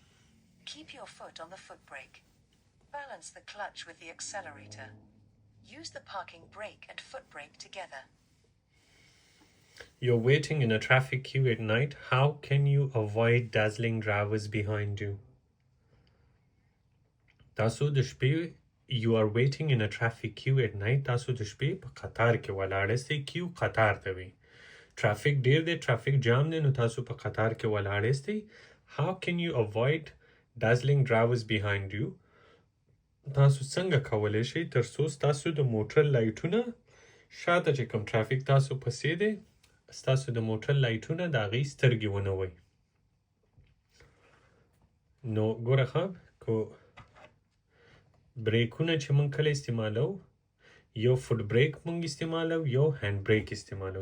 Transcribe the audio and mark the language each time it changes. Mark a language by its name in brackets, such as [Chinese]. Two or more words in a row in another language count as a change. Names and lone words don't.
[English] Keep your foot on the foot brake. Balance the clutch with the accelerator. Use the parking brake and foot brake together. You're waiting in a traffic queue at night. How can you avoid dazzling drivers behind you? [Pashto] تاسو د شپې [English] You are waiting in a traffic queue at night. [Pashto] تاسو د شپې په قطار کې ولاړ یاستئ. کیو قطار ته وي. Traffic ډیر دی. [English] traffic jam [Pashto] دی. نو تاسو په قطار کې ولاړ یاستئ. [English] How can you avoid dazzling drivers behind you? [Pashto] تاسو څنګه کولی شئ تر څو ستاسو د موټر لایټونه شاته چې کوم traffic تاسو پسې دی ستاسو د موټر لایټونه د هغې سترګې ونه وي. نو ګوره ښه کو بریکونه چې موږ کله استعمالو یو [English] foot brake [Pashto] موږ استعمالو یو [English] hand brake [Pashto] استعمالو.